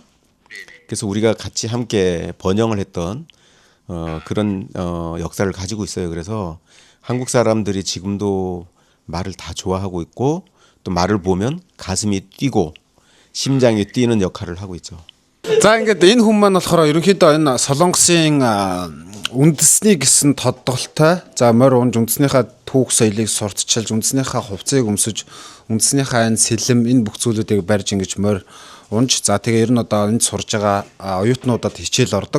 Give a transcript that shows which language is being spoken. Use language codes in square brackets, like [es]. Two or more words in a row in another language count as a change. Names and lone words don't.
[ko] 그래서 우리가 같이 함께 번영을 했던 그런 역사를 가지고 있어요. 그래서 한국 사람들이 지금도 말을 다 좋아하고 있고 또 말을 보면 가슴이 뛰고 심장이 뛰는 역할을 하고 있죠. [mn] За ингээд энэ хүн маань болохоор ерөнхийдөө энэ Солонгосын үндэсний гэсэн тодголтой. За морь унж үндэснийхээ түүх соёлыг сурталчилж, үндэснийхээ хувцсыг өмсөж, үндэснийхээ энэ сэлэм энэ бүх зүйлүүдийг барьж ингэж морь унж. За тэгээ ер нь одоо энд сурж байгаа оюутнуудад хичээл ордог.